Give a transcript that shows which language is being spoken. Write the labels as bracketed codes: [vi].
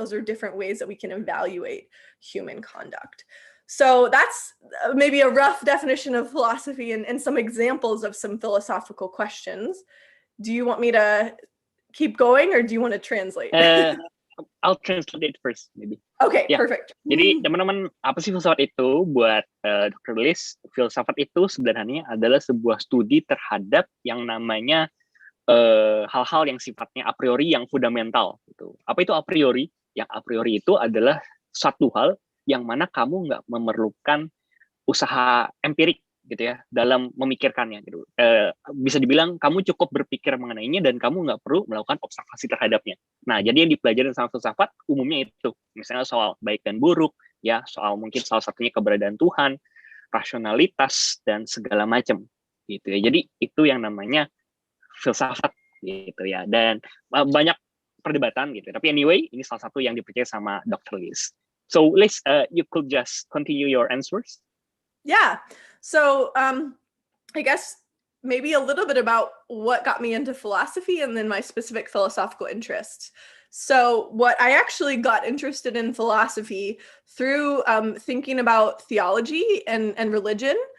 [en] Those are different ways that we can evaluate human conduct. So that's maybe a rough definition of philosophy and some examples of some philosophical questions. Do you want me to keep going, or do you want to translate? I'll translate it first, maybe. Okay, yeah. Perfect. [id] Jadi teman-teman, apa sih filsafat itu? Buat Dr. Blaise, filsafat itu sebenarnya adalah sebuah studi terhadap yang namanya hal-hal yang sifatnya a priori, yang fundamental. Gitu. Apa itu a priori? Yang a priori itu adalah satu hal yang mana kamu nggak memerlukan usaha empirik gitu ya dalam memikirkannya gitu. Bisa dibilang kamu cukup berpikir mengenainya dan kamu nggak perlu melakukan observasi terhadapnya. Nah, jadi yang dipelajari sama filsafat umumnya itu, misalnya soal baik dan buruk, ya soal mungkin salah satunya keberadaan Tuhan, rasionalitas dan segala macam gitu ya. Jadi itu yang namanya filsafat gitu ya. Dan banyak perdebatan gitu. Tapi anyway, ini salah satu yang dipercaya sama Dr. Liz. [en] So, Liz, you could just continue your answers. Yeah. So I guess maybe a little bit about what got me into philosophy and then my specific philosophical interests. So what I actually got interested in philosophy through thinking about theology and religion.